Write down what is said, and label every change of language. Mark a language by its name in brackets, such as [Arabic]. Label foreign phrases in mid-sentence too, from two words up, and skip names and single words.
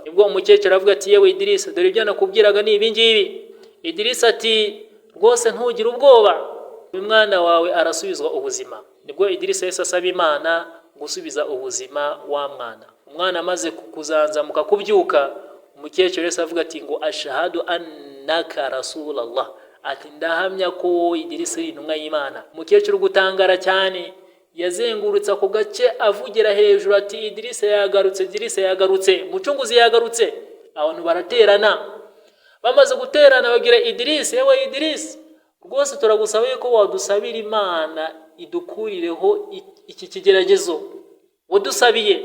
[Kinyarwanda] Nibwo umukecuru avuga ati yewe Idrisa, dore ibyo nakubwiraga ni ibi ngibi. Idrisa ati rwose ntugire ubwoba, umwana wawe arasubizwa ubuzima. Nibwo Idrisa yahise asaba Imana gusubiza ubuzima wa mwana. Umwana amaze kuzanzamuka kubyuka, umukecuru yahise avuga ati ngo [Arabic] ashhadu annaka rasulallah, [Kinyarwanda] ati ndahamya ko Idrisa ari intumwa y'Imana. Umukecuru gutangara cyane yazengurutse ako gace avugira hejuru ati Idrisa yagarutse, Idrisa yagarutse, mucunguzi yagarutse. Abantu baraterana, bamaze guterana bagira Idrisa, yewe Idrisa, rwose turagusaba yuko wadusabira Imana idukurireho iki kigeragezo wadusabiye.